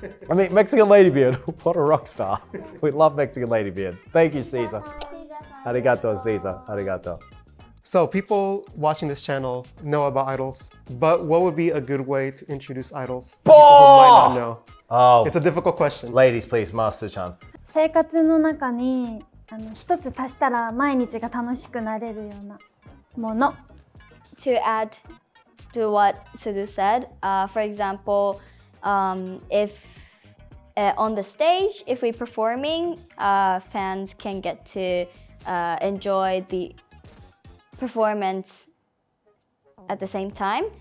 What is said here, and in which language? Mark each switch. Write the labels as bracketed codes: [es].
[en] I mean, Mexican Ladybeard, what a rock star. We love Mexican Ladybeard. Thank you, Caesar. Arigato, Caesar, arigato. So people watching this channel know about idols, but what would be a good way to introduce idols to people who might not know? Oh, It's a difficult question. ladies, please, Master-chan. [ja] 生活の中に一つ足したら毎日が楽しくなれるようなもの。 [en] To add to what Suzu said, for example, if on the stage, if we're performing, fans can get to enjoy the performance at the same time.